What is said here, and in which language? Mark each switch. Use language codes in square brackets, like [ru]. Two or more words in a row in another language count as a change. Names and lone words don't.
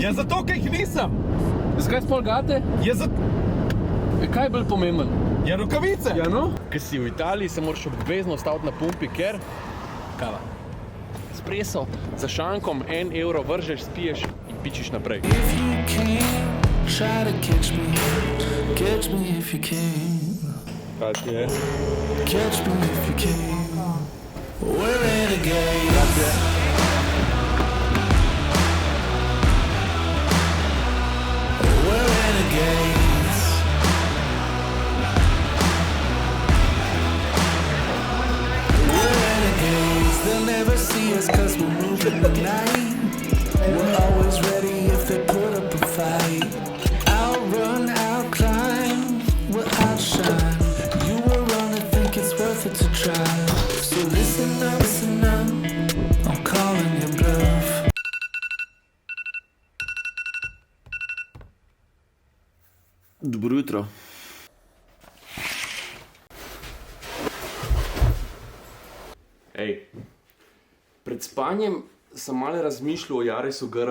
[sl] Ja, zato, ker jih nisem. Zakaj si pol gate? Ja, zato... Kaj je bolj pomemben? Ja, rokavice. Ja, no? Ker si v Italiji, se moraš obvezno staviti na pumpi, ker... Kava. Espresso za šankom, 1 evro vržeš, spiješ in pičiš naprej. [en] If you can, try to catch me if you can, [sl] Kaj ti je? [en] catch me if you can. We're renegades. We're renegades. We're renegades. They'll never see us 'cause we're moving the night. We're always ready if they put up a fight. I'll run, I'll climb, we'll outshine. You will run and think it's worth it to try. So listen up, I'm calling your bluff. [sl] Dobro jutro. Ej, pred spanjem sem malo razmišljal o Jarisu GR.